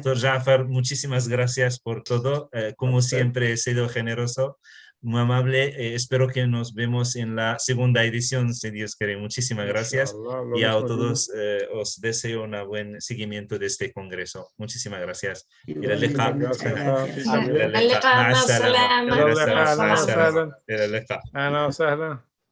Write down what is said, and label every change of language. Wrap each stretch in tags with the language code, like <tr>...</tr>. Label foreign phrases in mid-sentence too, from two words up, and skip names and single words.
<es>Doctor Jafar, muchísimas gracias por todo. Como siempre, he sido generoso, muy amable. Espero que nos vemos en la segunda edición, si Dios quiere. Muchísimas gracias. Inshallah, lo Y a mismo digo. todos os deseo un buen seguimiento de este congreso. Muchísimas gracias. Igualmente,</es> <ar>اللقاء.</ar> <es>muchas gracias.</es> <ar>إلى اللقاء. مع السلامة. مع السلامة. إلى السلامة. أهلا مع السلامة. وسهلا. إلى اللقاء. أهلا وسهلا.</ar>